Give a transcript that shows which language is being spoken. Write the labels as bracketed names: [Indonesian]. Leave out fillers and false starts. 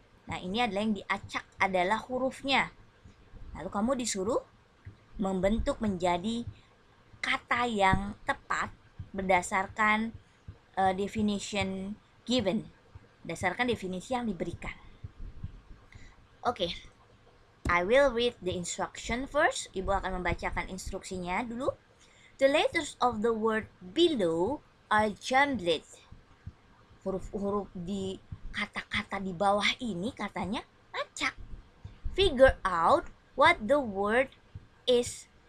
[Indonesian] Nah, ini adalah yang diacak adalah hurufnya. Lalu kamu disuruh membentuk menjadi kata yang tepat berdasarkan [English] definition given, [Indonesian] berdasarkan definisi yang diberikan. [English] Oke, I will read the instruction first. [Indonesian] Ibu akan membacakan instruksinya dulu. [English] The letters of the word below are jumbled. [Indonesian] Huruf-huruf di kata-kata di bawah ini katanya acak. [English] Figure out what the word is.